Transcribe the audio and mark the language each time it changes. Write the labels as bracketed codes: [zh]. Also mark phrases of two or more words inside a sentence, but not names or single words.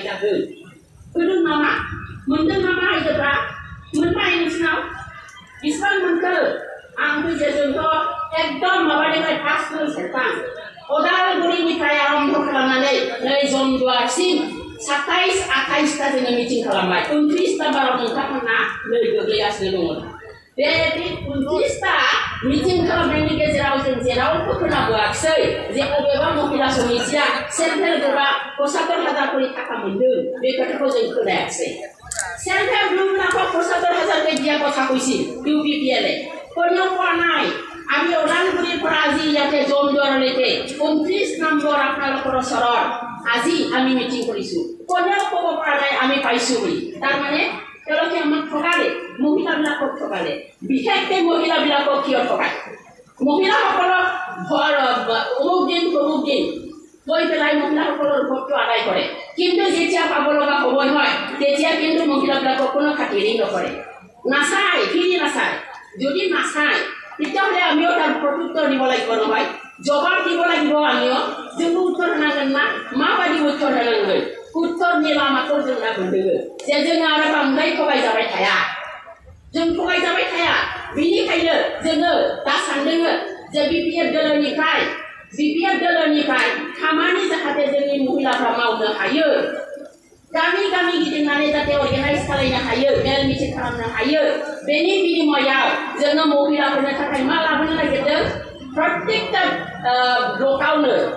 [brx] जागोन होदों नामा मोनदों नामा आइजोफ्रा मोनबाय नोंसिनाव बेसेबां मोनखो आं जोंथ' एकदम माबानिफ्राय फार्स्ट सेरखां उदालगुरिनिफ्राय आरम्भ खालामनानै नै जमद्वारसिम 27-28टा जोङो मिटिं खालामबाय 29 नाम्बाराव नोंथांमोना नै गोग्लैगासिनो दङ बे 29टा मिटिं खालामनायनि गेजेराव जों जेरावबो खोनाबोआखिसै जे अबेबा महिला समितिया [en] self help groupआ [brx] 75,000 खरि थाखा मोनदों बे खोथाखौ जों खोनायाखिसै [en] self help groupनाखौ [brx] 75,000 [as] কে দিয়া কথা কৈছিল ইউপিপিএলে কোনেও কোৱা নাই আমি ওদালগুৰিৰ পৰা আজি ইয়াতে জমদ্বাৰলৈকে 29 নম্বৰ আপোনালোকৰ ওচৰত আজি আমি মিটিং কৰিছোঁ কোনেও ক'ব পৰা নাই আমি পাইছোঁ বুলি তাৰমানে তেওঁলোকে আমাক ঠগালে মহিলাবিলাকক ঠগালে বিশেষকৈ মহিলাবিলাকক কিয় ঠগায় মহিলাসকলক অমুক দিন কৈ পেলাই মহিলাসকলৰ ভোটটো আদায় কৰে কিন্তু যেতিয়া পাব লগা সময় হয় তেতিয়া কিন্তু মহিলাবিলাকক কোনো খাতিৰেই নকৰে নাচায় ফিৰি নাচায় যদি নাচায় তেতিয়াহ'লে আমিও তাৰ প্ৰত্যুত্তৰ দিব লাগিব নহয় জবাব দিব লাগিব আমিও [brx] जोंबो उत्तर होनांगोन ना माबायदि उत्तर होनांगोन उत्तरनि लामाखौ जों नागिरदों जे जों आरो बांद्राय थगायजाबाय थाया जों थगायजाबाय थाया बेनिखायनो जोङो दा सानदों जे बिपिएफ दोलोनिफ्राय खामानि जाहाथे जोंनि महिलाफ्रा मावनो हायो गामि गिदिंनानै जाहाथे अर्गानाइज खालामनो हायो मेल मिटिं खालामनो हायो बेनि बिनिमयाव जोङो महिलाफोरनि थाखाय मा लाबोनो नागिरदों प्रत्येकटा ब्लकआवनो